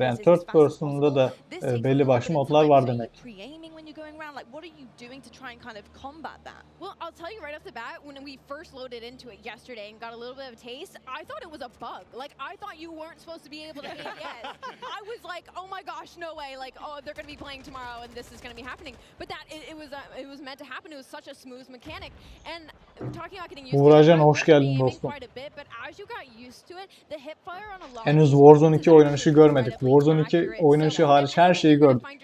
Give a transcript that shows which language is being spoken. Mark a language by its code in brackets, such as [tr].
[tr] Yani third person'da da belli başlı modlar var demek. [en] Like, what are you doing to try and kind of combat that? Well, I'll tell you right off the bat, when we first loaded into it yesterday and got a little bit of a taste, I thought it was a bug. Like, I thought you weren't supposed to be able to hit yes. I was like, oh my gosh, no way. Like, oh, they're going to be playing tomorrow and this is going to be happening. But that, it was meant to happen. It was such a smooth mechanic. And talking about getting used [tr] Uğracan, [en] to it, [tr] hoş geldin dostum. [en] quite a bit, but as you got used to it, the hip fire on a lot [tr] Henüz Warzone 2 oynanışı görmedik. Warzone 2 oynanışı hariç her şeyi gördük.